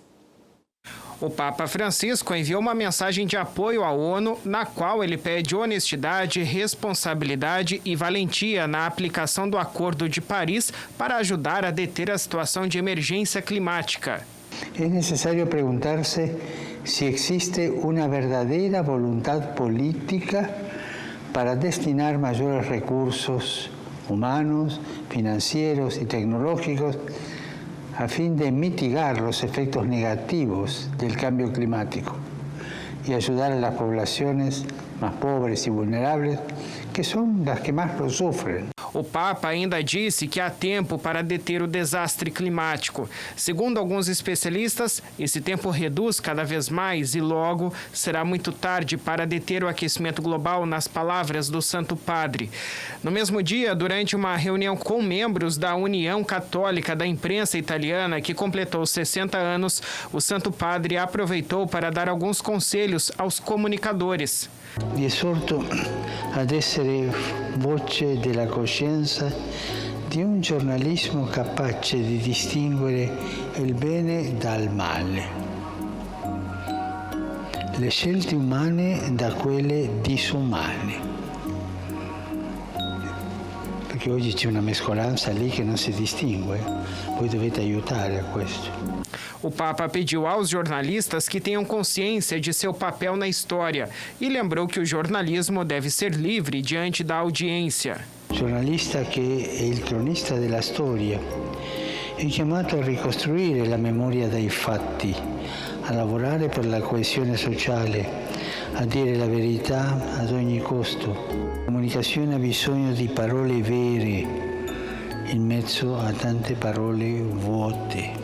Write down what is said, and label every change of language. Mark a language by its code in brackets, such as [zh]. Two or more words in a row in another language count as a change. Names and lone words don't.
[pt] O Papa Francisco enviou uma mensagem de apoio à ONU, na qual ele pede honestidade, responsabilidade e valentia na aplicação do Acordo de Paris para ajudar a deter a situação de emergência climática. É necessário perguntar-se se existe uma verdadeira vontade política para destinar maiores recursos humanos, [es] financieros e tecnológicos a fin de mitigar los efectos negativos del cambio climático y ayudar a las poblaciones más pobres y vulnerables, que son las que más lo sufren. [pt] O Papa ainda disse que há tempo para deter o desastre climático. Segundo alguns especialistas, esse tempo reduz cada vez mais e logo será muito tarde para deter o aquecimento global, nas palavras do Santo Padre. No mesmo dia, durante uma reunião com membros da União Católica da Imprensa Italiana, que completou 60 anos, o Santo Padre aproveitou para dar alguns conselhos aos comunicadores. [it] Vi esorto ad essere voce della coscienza di un giornalismo capace di distinguere il bene dal male, le scelte umane da quelle disumane. Perché oggi c'è una mescolanza lì che non si distingue, voi dovete aiutare a questo. [pt] O Papa pediu aos jornalistas que tenham consciência de seu papel na história e lembrou que o jornalismo deve ser livre diante da audiência. [it] Il giornalista che è il cronista della storia è chiamato a ricostruire la memoria dei fatti, a lavorare per la coesione sociale, a dire la verità ad ogni costo. La comunicazione ha bisogno di parole vere in mezzo a tante parole vuote.